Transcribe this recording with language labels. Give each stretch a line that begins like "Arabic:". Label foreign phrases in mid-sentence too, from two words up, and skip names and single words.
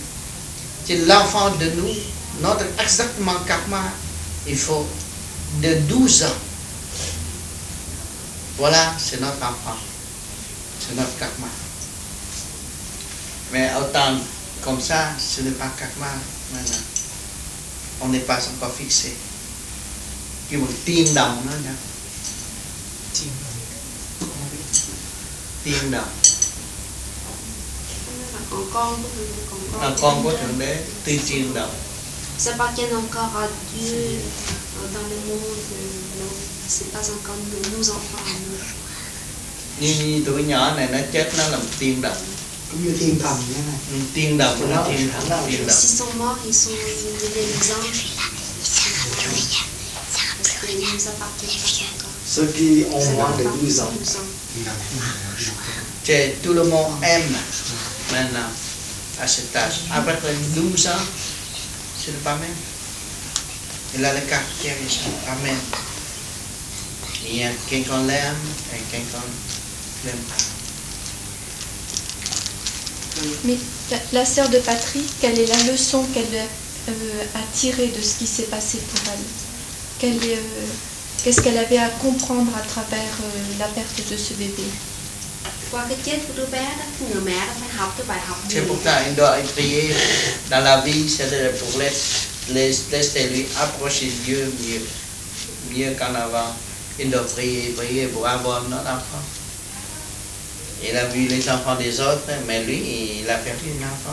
French: C'est l'enfant de nous, notre exactement karma, il faut de 12 ans. Voilà, c'est notre enfant. C'est notre karma. Mais autant comme ça, ce n'est pas karma maintenant. On n'est pas encore fixé.
Vietnamese: Kêu bằng tiên đồng đó nha. Tiên đồng. Con của Thượng Đế, tiên đồng.
French: Ça appartient encore à Dieu dans le monde, c'est pas encore nos enfants à nous.
Vietnamese: Như tụi nhỏ này nó chết nó làm tiên đồng. Cũng như thiên thần như thế này. Tiên đồng nó tiên thần, tiên đồng.
French: S'ils sont morts, ils sont des anges. Parce qu'ils nous appartiennent pas encore. Ceux qui ont moins de 12 ans. Tout le monde aime maintenant à cet âge. Après 12 ans, ce n'est pas même. Il a le caractère, ce n'est pas même. Il y a quelqu'un l'aime et quelqu'un l'aime pas. Mais la sœur de Patrick, quelle est la leçon qu'elle a tirée de ce qui s'est passé pour elle? Qu'est-ce qu'elle avait à comprendre à travers la perte de ce bébé?
Vietnamese: Qua cái chết của đứa bé đó, người mẹ đã phải học cái bài học gì?
French: C'est pour ça qu'il doit prier dans la vie, c'est pour laisser lui approcher Dieu mieux qu'en avant. Il doit prier pour avoir notre enfant. Il a vu les enfants des autres, mais lui, il a perdu un enfant.